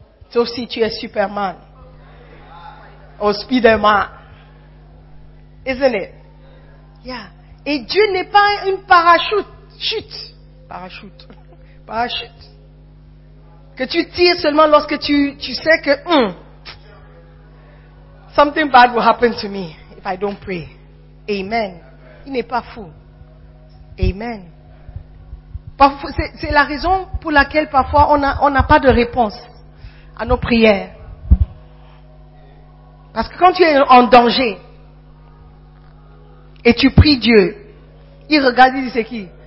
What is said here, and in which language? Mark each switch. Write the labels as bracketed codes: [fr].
[fr] Sauf si tu es Superman. Ou Spiderman. [en] Isn't it? Yeah. [fr] Et Dieu n'est pas une parachute. Chute. Parachute. Parachute. Que tu tires seulement lorsque tu sais que... [en] something bad will happen to me if I don't pray. [fr] Amen. Il n'est pas fou. Amen. Parfois, c'est la raison pour laquelle parfois on n'a pas de réponse à nos prières. Parce que quand tu es en danger et tu pries Dieu, il regarde, il dit c'est qui?